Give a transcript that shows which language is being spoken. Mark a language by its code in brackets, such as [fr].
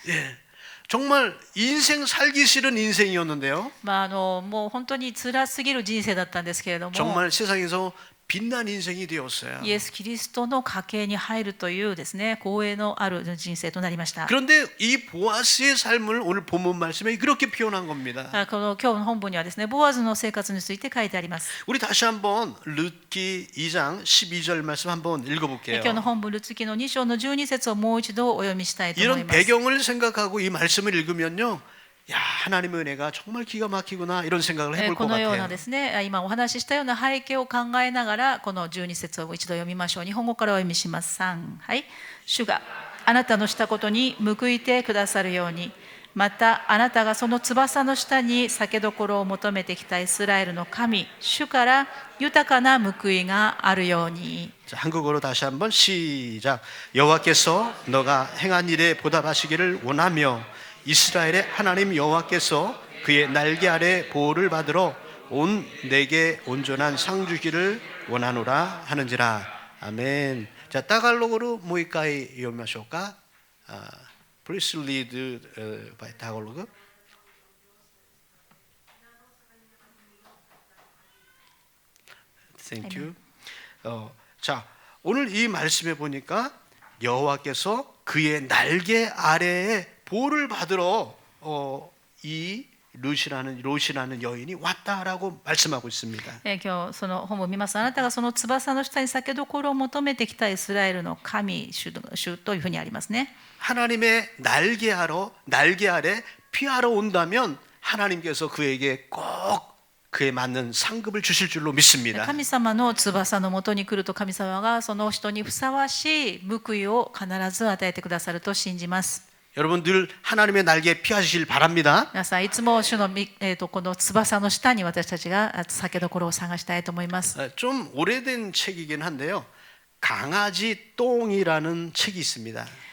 [ko] 예, 정말 인생 살기 싫은 인생이었는데요. [ja] もう本当に辛すぎる人生だったんですけれども、 [ko] 정말 세상에서 빛난 인생이 되었어요. [ja] イエス・キリストの家系に入るというですね、光栄のある人生となりました。 [ko] 그런데 이 보아스의 삶을 오늘 본문 말씀에 그렇게 표현한 겁니다. [ja] この今日の本文にはですね、ボアズの生活について書いてあります。 [ko] 우리 다시 한번 룻기 2장 12절 말씀 한번 읽어볼게요. [ja] 今日の本文ルツ記の2章の12節をもう一度お読みしたいと思い [ko] 이런 [ja] ます。 [ko] 배경을 생각하고 이 말씀을 읽으면요, 야, 하나님의 은혜가 정말 기가 막히구나 이런 생각을 해볼 [ja] こ [ko] 것 [ja] のような [ko] 같아요. [ja] ですね、今お話ししたような背景を考えながらこの12節を一度読みましょう。日本語からお読みします。3、はい。主があなたのしたことに報いてくださるように、またあなたがその翼の下に酒どころを求めてきたイスラエルの神、主から豊かな報いがあるように。 [ko] 자, 한국어로 다시 한번 시작. 여호와께서 너가 행한 일에 보답하시기를 원하며 이스라엘의 하나님 여호와께서 그의 날개 아래 보호를 받으러 온 내게 온전한 상 주기를 원하노라 하는지라. 아멘. 자, 따갈로그로 [ja] 모이까이読みましょうか. [en] Please read by Tagalog. Thank you. [ko] 자, 오늘 이 말씀에 보니까 여호와께서 그의 날개 아래에 보호를 받으러 이 롯이라는 여인이 왔다라고 말씀하고 있습니다. [ja] 今日その本を見ます。あなたがその翼の下に酒どころを求めてきたイスラエルの神、主というふうにありますね。 [ko] 하나님의 날개 아래 피하러 온다면 하나님께서 그에게 꼭 그에 맞는 상급을 주실 줄로 믿습니다. [ja] 神様の翼のもとに来ると、神様がその人にふさわしい報いを必ず与えてくださると信じます。 [ko] 여러분 늘 하나님의 날개에 피하시길 바랍니다. [ja] 皆さんいつも主のこの翼の下に私たちが酒どころを探したいと思います。 [ko] 좀 오래된 책이긴 한데요. 강아지 똥이라는 책이 있습니다.